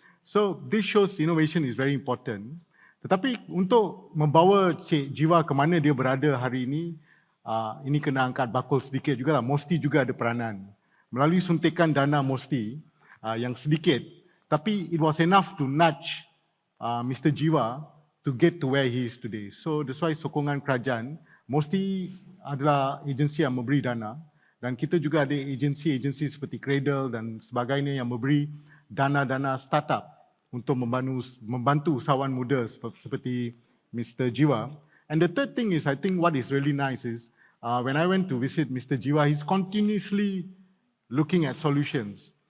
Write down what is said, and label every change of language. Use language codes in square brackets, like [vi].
[en] So this shows innovation is very important. [ms] Tetapi untuk membawa Cik Giva ke mana dia berada hari ini kena angkat bakul sedikit jugalah. MOSTI juga ada peranan. Melalui suntikan dana MOSTI yang sedikit, tapi [en] it was enough to nudge Mr. Giva to get to where he is today. So that's why [ms] sokongan kerajaan, MOSTI adalah agensi yang memberi dana, Dan kita juga ada agensi-agensi seperti Cradle dan sebagainya yang memberi dana-dana startup untuk membantu usahawan muda seperti Mr. Giva. [en] And the third thing is, I think what is really nice is, when I went to visit Mr. Giva, he's continuously looking at solutions.